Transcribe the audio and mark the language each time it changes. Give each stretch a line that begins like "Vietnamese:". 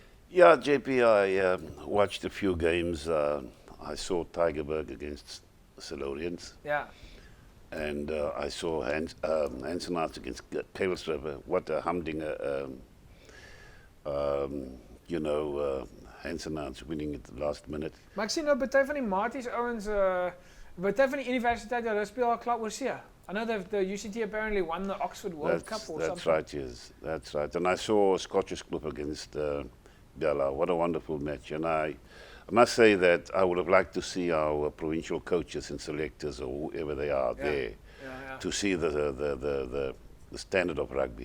English: Yeah, JP, I watched a few games. I saw Tygerberg against Silurians. Yeah. And I saw Hansen Arts against Kailsriver. What a humdinger You know, Hansen's winning at the last minute.
Afrikaans: Maar ek sien nou baie van die Maties ouens, baie van die universiteite, hulle speel al klaar oorsee.
English: I know that the UCT apparently won the Oxford World Cup or That's something. right, yes. That's right. And I saw Scottish Club against Bella. What a wonderful match. And I must say that I would have liked to see our provincial coaches and selectors or whoever they are there to see the standard of rugby.